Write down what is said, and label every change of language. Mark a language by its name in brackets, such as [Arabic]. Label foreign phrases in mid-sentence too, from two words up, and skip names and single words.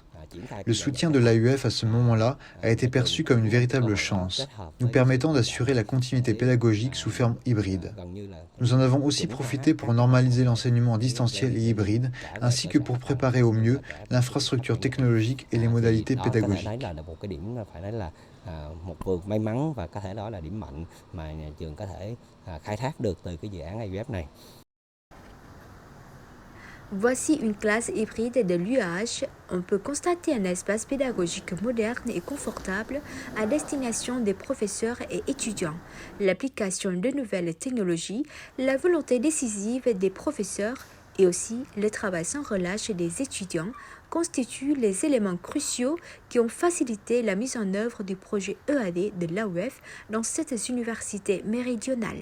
[French] Le soutien de l'AUF à ce moment-là a été perçu comme une véritable chance, nous permettant d'assurer la continuité pédagogique sous forme hybride. Nous en avons aussi profité pour normaliser l'enseignement en distanciel et hybride, ainsi que pour préparer au mieux l'infrastructure technologique et les modalités pédagogiques. [Vietnamese] Một vườn may mắn và có thể đó là điểm mạnh mà nhà trường có thể khai thác được từ cái dự án AUF này. [French] Voici une classe hybride de l'UAH. On peut constater un espace pédagogique moderne et confortable à destination des professeurs et étudiants, l'application de nouvelles technologies, la volonté décisive des professeurs et aussi le travail sans relâche des étudiants constituent les éléments cruciaux qui ont facilité la mise en œuvre du projet EAD de l'AUF dans cette université méridionale.